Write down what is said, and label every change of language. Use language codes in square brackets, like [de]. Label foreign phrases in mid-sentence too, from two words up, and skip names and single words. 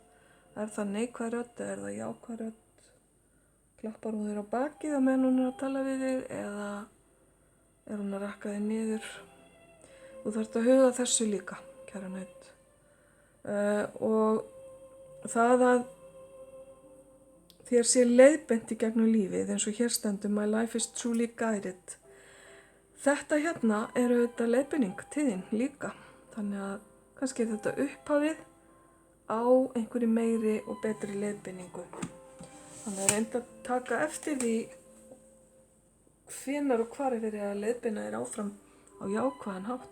[is] Er það neikvæð rödd eða er það jákvæð rödd? Klappar hún þér á bakið á meðan hún er að tala við þig eða er hún að rakka þig niður? Þú þarft að huga þessu líka, kæra naut. Og það að þér sé leiðbeint í gegnum lífið, eins og hér stendur [en] My life is truly guided. [is] Þetta hérna er auðvitað leiðbeining til þín líka. Þannig að kannski er þetta upphafið á einhverju meiri og betri leiðbeiningu. Þannig að reynda að taka eftir því hvenær og hvar er verið að leiðbeina þér áfram á jákvæðan hátt.